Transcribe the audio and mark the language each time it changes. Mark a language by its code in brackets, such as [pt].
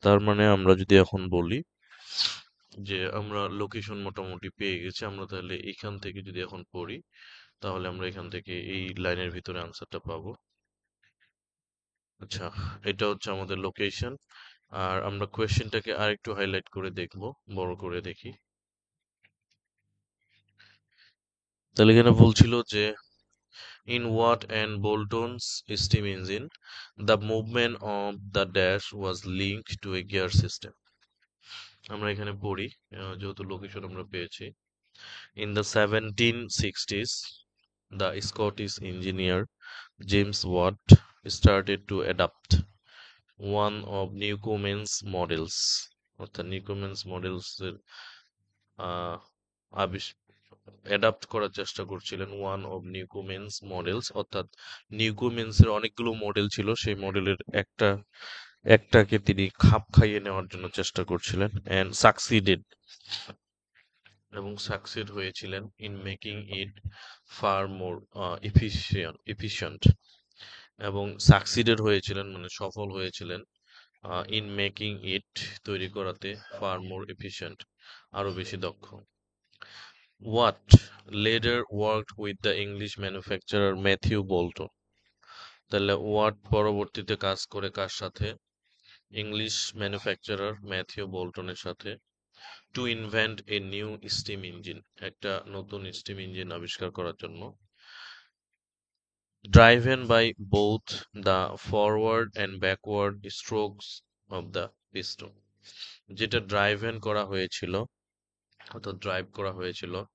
[bn] তার মানে আমরা যদি এখন বলি যে আমরা লোকেশন মোটামুটি পেয়ে গেছি, আমরা তাহলে এখান থেকে যদি এখন পড়ি তাহলে আমরা এখান থেকে এই লাইনের ভিতরে আনসারটা পাবো। আচ্ছা, এটা হচ্ছে আমাদের লোকেশন। আর আমরা কোয়েশ্চেনটাকে আর একটু হাইলাইট করে দেখব, বড় করে দেখি। তাহলে এখানে বলছিল যে [en] in Watt and Boulton's steam engine, the movement of the dash was linked to a gear system. [bn] আমরা এখানে পড়ি, যেহেতু লোকেশন আমরা পেয়েছি। [en] In the 1760s, the Scottish engineer James Watt started to adopt one of Newcomen's models, [bn] অর্থাৎ নিউকোমেন্স models এর আহ, adapt করার চেষ্টা করছিলেন [en] one of Newcomen's models, [bn] অর্থাৎ নিউকোমেন্সের অনেকগুলো মডেল ছিল, সেই মডেলের একটাকে তিনি খাপ খাইয়ে নেওয়ার জন্য চেষ্টা করছিলেন, [en] and succeeded, [bn] এবং সাকসিড হয়েছিলেন [en] in making it far more efficient, [bn] এবং সাকসিডেড হয়েছিলেন মানে সফল হয়েছিলেন ইন মেকিং ইট, তৈরি করাতে, [en] far more efficient, [bn] আরো বেশি দক্ষ। [en] Watt later worked with the English manufacturer Matthew Boulton. [bn] তাহলে ওয়াট পরবর্তীতে কাজ করে কার সাথে? ইংলিশ ম্যানুফ্যাকচারার ম্যাথিউ বোল্টনের সাথে, [en] to invent a new steam engine, [bn] একটা নতুন স্টিম ইঞ্জিন আবিষ্কার করার জন্য। [en] driven by both the forward and backward strokes of the piston, [bn] যেটা ড্রাইভেন করা হয়েছিল, [en] অর্থাৎ ড্রাইভ করা হয়েছিল